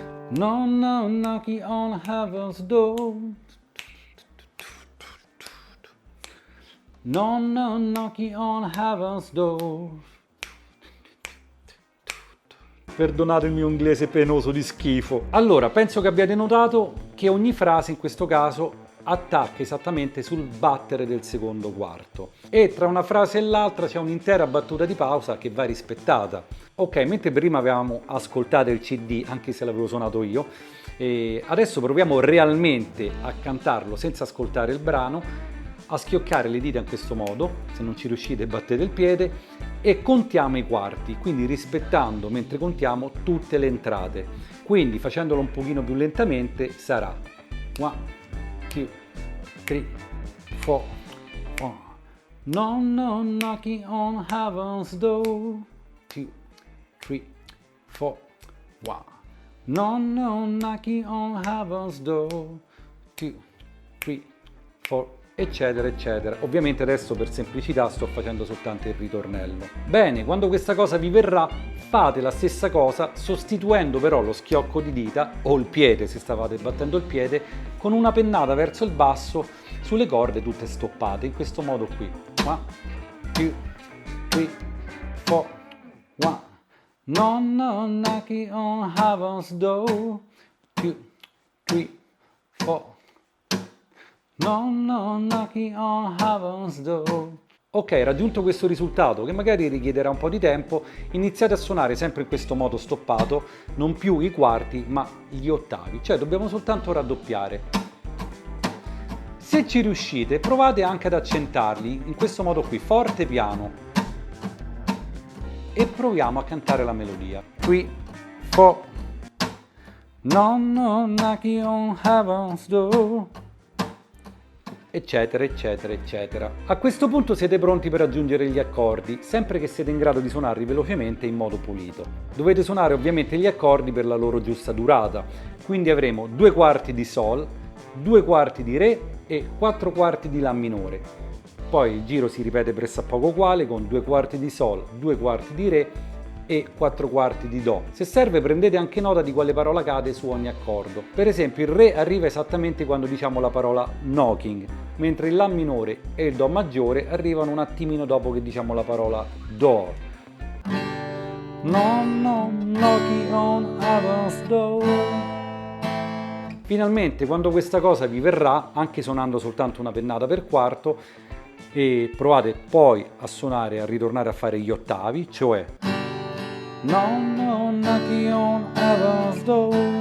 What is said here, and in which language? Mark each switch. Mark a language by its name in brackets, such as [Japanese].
[English] No, no, knocking on heaven's door. No, no, knocking on heaven's door. [Italian] Perdonate il mio inglese penoso di schifo. Allora, penso che abbiate notato che ogni frase in questo caso attacca esattamente sul battere del secondo quarto e tra una frase e l'altra c'è un'intera battuta di pausa che va rispettata. Ok, mentre prima avevamo ascoltato il CD, anche se l'avevo suonato io, e adesso proviamo realmente a cantarlo senza ascoltare il brano, a schioccare le dita in questo modo, se non ci riuscite battete il piede, e contiamo i quarti, quindi rispettando mentre contiamo tutte le entrate. Quindi facendolo un pochino più lentamente sarà 1, 2, 3, 4, 1. [English] No, no, knocking on heaven's door. 2, 3, 4, 1. No, no, knocking on heaven's door. [Italian] 2, 3, 4, eccetera, eccetera. Ovviamente adesso per semplicità sto facendo soltanto il ritornello. Bene, quando questa cosa vi verrà, fate la stessa cosa sostituendo però lo schiocco di dita o il piede, se stavate battendo il piede, con una pennata verso il basso sulle corde tutte stoppate, in questo modo qui. 1, 2, 3, 4, 1. [English] No, no, knocking on heaven's door. 2, 3, 4. No, no, knocking on heaven's door. [Italian] Ok, raggiunto questo risultato, che magari richiederà un po' di tempo, iniziate a suonare sempre in questo modo stoppato, non più i quarti, ma gli ottavi, cioè dobbiamo soltanto raddoppiare. Se ci riuscite, provate anche ad accentarli in questo modo qui, forte piano. E proviamo a cantare la melodia. 3, 4. [English] No, no, knocking on heaven's door. [Italian] Eccetera, eccetera, eccetera. A questo punto siete pronti per aggiungere gli accordi, sempre che siete in grado di suonarli velocemente in modo pulito. Dovete suonare ovviamente gli accordi per la loro giusta durata, quindi avremo 2 quarti di Sol, 2 quarti di Re e 4 quarti di La minore. Poi il giro si ripete pressappoco uguale con 2 quarti di Sol, 2 quarti di Re e 4 quarti di Do. Se serve prendete anche nota di quale parola cade su ogni accordo. Per esempio il Re arriva esattamente quando diciamo la parola knocking, mentre il La minore e il Do maggiore arrivano un attimino dopo che diciamo la parola door. [English] No, no, knocking on heaven's door. [Italian] Finalmente, quando questa cosa vi verrà, anche suonando soltanto una pennata per quarto, e provate poi a suonare e a ritornare a fare gli ottavi, cioè [English] no, no, knocking on heaven's door.